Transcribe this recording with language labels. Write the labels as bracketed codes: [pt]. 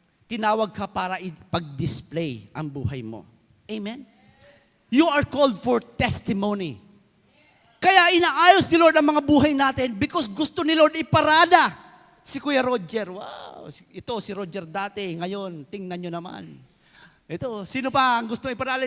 [tl] Tinawag ka para ipag-display ang buhay mo. Amen? [en] You are called for testimony. [tl] Kaya inaayos ni Lord ang mga buhay natin because gusto ni Lord iparada si Kuya Roger. Wow, ito si Roger dati, ngayon, tingnan nyo naman. Ito, sino pa ang gusto iparada?